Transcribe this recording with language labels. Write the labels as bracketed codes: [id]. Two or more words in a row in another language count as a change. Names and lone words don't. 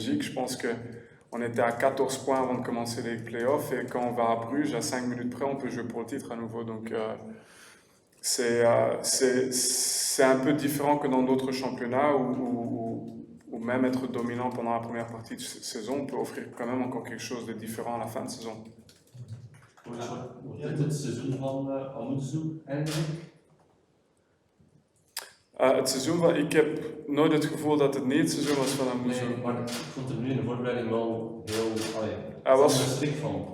[fr] Je pense qu'on était à 14 points avant de commencer les playoffs, et quand on va à Bruges, à 5 minutes près, on peut jouer pour le titre à nouveau. Donc c'est un peu différent que dans d'autres championnats où même être dominant pendant la première partie de saison peut offrir quand même encore quelque chose de différent à la fin de saison. [nl] Wordt dit het seizoen van Amuzu eigenlijk? Het seizoen ik heb nooit het gevoel dat het niet het seizoen was van Amuzu. Nee, maar ik vond hem nu in de voorbereiding wel heel... Hij was schrik van.